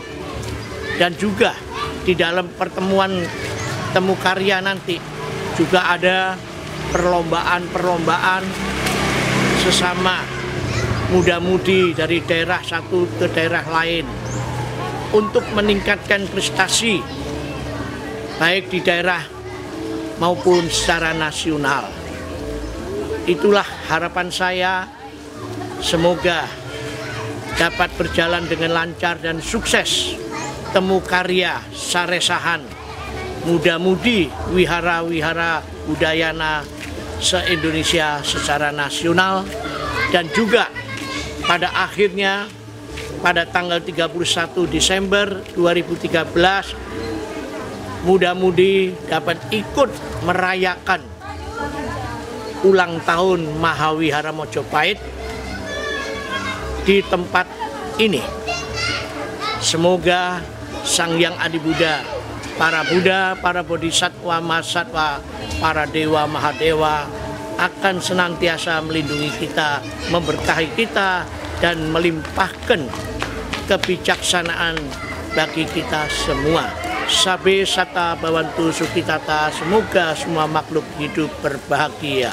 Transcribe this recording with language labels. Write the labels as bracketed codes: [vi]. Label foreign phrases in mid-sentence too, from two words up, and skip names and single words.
[id] Dan juga di dalam pertemuan temu karya nanti juga ada perlombaan-perlombaan sesama muda-mudi dari daerah satu ke daerah lain untuk meningkatkan prestasi baik di daerah maupun secara nasional. Itulah harapan saya, semoga dapat berjalan dengan lancar dan sukses temu karya saresahan muda-mudi wihara-wihara budayana se-Indonesia secara nasional. Dan juga pada akhirnya pada tanggal 31 Desember 2013 muda-mudi dapat ikut merayakan ulang tahun Mahawihara Mojopahit di tempat ini. Semoga Sang Hyang Adi Buddha, para bodhisatwa, mahasatwa, para dewa, mahadewa akan senantiasa melindungi kita, memberkahi kita, dan melimpahkan kebijaksanaan bagi kita semua. [pi] Sabe sata bawantu sukitata, [id] semoga semua makhluk hidup berbahagia.